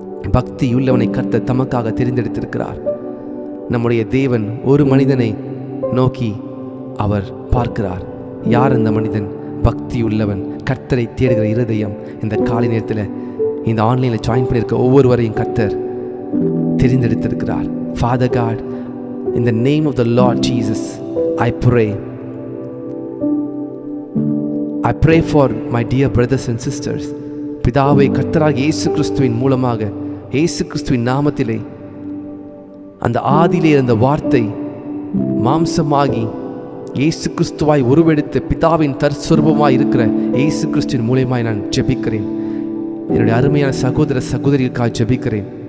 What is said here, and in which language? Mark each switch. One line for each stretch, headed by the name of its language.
Tamil: பக்தி உள்ளவனை கர்த்தர் தமக்காக தெரிந்தெடுத்திருக்கிறார். நம்முடைய தேவன் ஒரு மனிதனை நோக்கி அவர் பார்க்கிறார். யார் அந்த மனிதன்? பக்தி உள்ளவன், கர்த்தரை தேடுகிற இருதயம். இந்த காலை நேரத்தில் இந்த ஆன்லைனில் ஜாயின் பண்ணியிருக்க ஒவ்வொருவரையும் கர்த்தர் தெரிந்தெடுத்திருக்கிறார்.
English: Father God, in the name of the Lord Jesus, I pray. I pray for my dear brothers and sisters.
Tamil: பிதாவை கர்த்தராகிய இயேசு கிறிஸ்துவின் மூலமாக, இயேசு கிறிஸ்துவின் நாமத்திலே, அந்த ஆதியிலே இருந்த வார்த்தை மாம்சமாகி இயேசு கிறிஸ்துவாய் உருவெடுத்த பிதாவின் தற்ஸ்வரூபமாய் இருக்கிற இயேசு கிறிஸ்துவின் மூலமாய் நான் ஜெபிக்கிறேன். என்னுடைய அருமையான சகோதர சகோதரிகளுக்காக ஜெபிக்கிறேன்.